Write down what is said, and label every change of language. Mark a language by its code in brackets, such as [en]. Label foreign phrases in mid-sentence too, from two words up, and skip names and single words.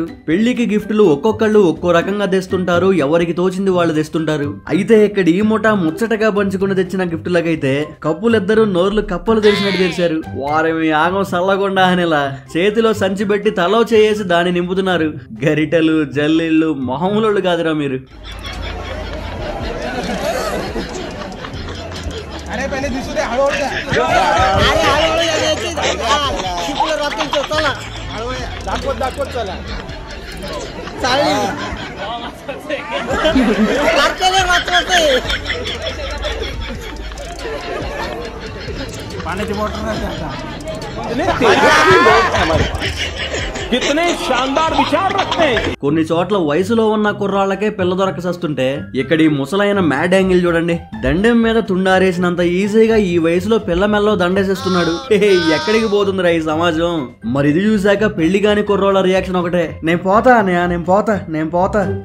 [te] పెళ్లికి గిఫ్టులు ఒక్కొక్కళ్ళు ఒక్కో రకంగా తెస్తుంటారు, ఎవరికి తోచింది వాళ్ళు తెస్తుంటారు. అయితే ఇక్కడ ఈ ముఠా ముచ్చటగా పంచుకుని తెచ్చిన గిఫ్టులకైతే కప్పులిద్దరూ నోర్లు కప్పలు తెరిచినట్టు తెరిచారు. వారి ఆగం సల్లగొండా అనేలా చేతిలో సంచి పెట్టి తలో చేసి దాన్ని నింపుతున్నారు. గరిటెలు జల్లిళ్ళు మొహములు కాదురా మీరు. [mr] अरे पहले दिसू दे हळू हळू अरे हळू हळू यायची शिकलो रात्रीचं चला हळू दाखवत चला चालली लागते रात्री पाण्याची बॉटल नाही आता [hi] कितने शानदार विचार रखते हैं. [te] కొన్ని చోట్ల వయసులో ఉన్న కుర్రాళ్ళకే పిల్ల దొరకసస్తుంటే ఇక్కడ ఈ ముసలైన [en] mad angle [te] చూడండి. దండెం మీద తుండారేసినంత ఈజీగా ఈ వయసులో పిల్ల మెల్లో దండేసేస్తున్నాడు. ఎక్కడికి పోతుందిరా ఈ సమాజం? మరి ఇది చూసాక పెళ్లి కాని కుర్రోళ్ళ రియాక్షన్ ఒకటే, నేను పోతా.